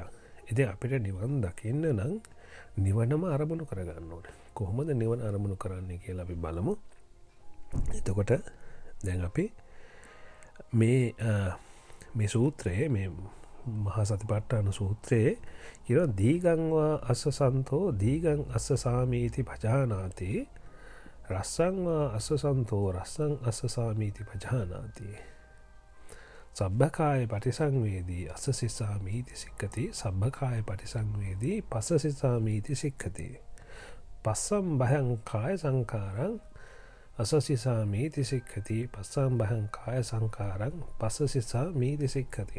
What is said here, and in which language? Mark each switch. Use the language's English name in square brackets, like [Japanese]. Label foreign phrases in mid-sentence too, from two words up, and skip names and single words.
[Sinhala] ඉතින් අපිට නිවන් දකින්න නම් නිවනම අරමුණු කරගන්න ඕනේ. කොහොමද නිවන අරමුණු කරන්නේ කියලා අපි බලමු. එතකොට දැන් අපි මේ සූත්‍රයේ මේ මහා සතිපට්ඨාන සූත්‍රයේ කියන [Pali] දීගංවා අස්සසන්තෝ දීගං අස්සසාමීති පජානාති රස්සංවා අස්සසන්තෝ රස්සං අස්සසාමීති පජානාති සබ්බකාය පටිසංවේදී අස්සසිසාමීති සික්ඛති සබ්බකාය පටිසංවේදී පස්සසිසාමීති සික්ඛති පස්සම් භයං කාය සංකාරං අස්සසිසාමීති සික්ඛති පස්සම් භයං කාය සංකාරං පස්සසිසාමීති සික්ඛති.